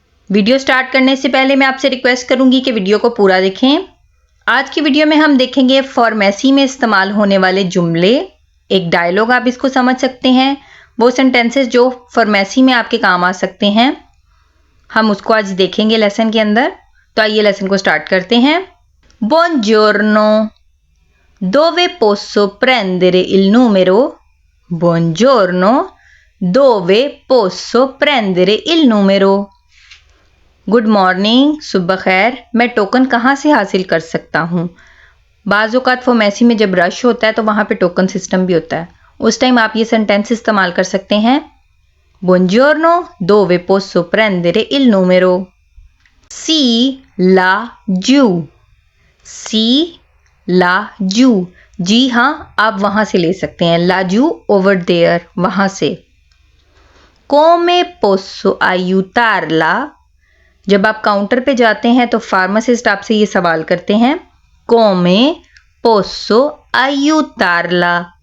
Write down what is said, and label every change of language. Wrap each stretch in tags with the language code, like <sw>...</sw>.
<hi>Video start करने से पहले मैं आपसे रिक्वेस्ट करूंगी कि वीडियो को पूरा देखें। आज की वीडियो में हम देखेंगे फॉर्मेसी में इस्तेमाल होने वाले जुमले, एक डायलॉग आप इसको समझ सकते हैं, वो सेंटेंसेस जो फॉर्मेसी में आपके काम आ सकते हैं, हम उसको आज देखेंगे लेसन के अंदर। तो आइए लेसन को स्टार्ट करते हैं।</hi> <it>Buongiorno, dove posso prendere il numero? Buongiorno, dove posso prendere il numero?</it> <hi>Good morning, सुबह खैर, मैं टोकन कहाँ से हासिल कर सकता हूँ। बाज़ औक़ात फॉर्मेसी में जब रश होता है तो वहाँ पे टोकन सिस्टम भी होता है, उस टाइम आप ये सेंटेंस इस्तेमाल कर सकते हैं।</hi> <it>Buongiorno, dove posso prendere il numero? सी लाजू, सी लाजू,</it> <hi>जी हाँ आप वहां से ले सकते हैं। लाजू ओवर देयर, वहां से।</hi> <it>Come posso aiutarla?</it> <hi>जब आप काउंटर पे जाते हैं तो फार्मासिस्ट आपसे ये सवाल करते हैं,</hi> <it>Come posso aiutarla?</it>